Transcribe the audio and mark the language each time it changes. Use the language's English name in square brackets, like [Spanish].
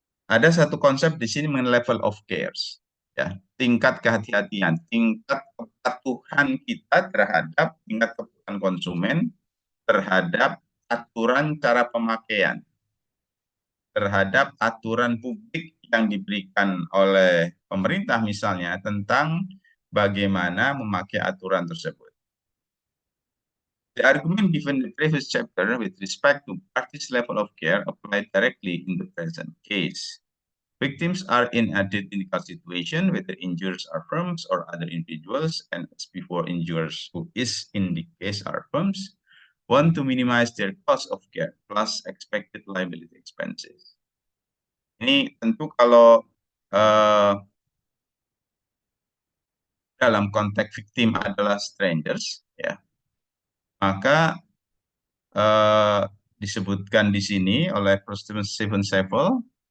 [Indonesian] Ada satu konsep di sini mengenai level of cares, ya, tingkat kehati-hatian, tingkat kepatuhan kita terhadap tingkat kepatuhan konsumen terhadap aturan cara pemakaian, terhadap aturan publik yang diberikan oleh pemerintah misalnya tentang bagaimana memakai aturan tersebut. [English] The argument given in the previous chapter with respect to parties' level of care applied directly in the present case. Victims are in a identical situation, whether injurers are firms or other individuals, and as before, injurers, who is in the case are firms, want to minimize their cost of care plus expected liability expenses. [Indonesian] Ini tentu kalau dalam konteks victim adalah strangers, ya, maka disebutkan di sini oleh Stephen Sevel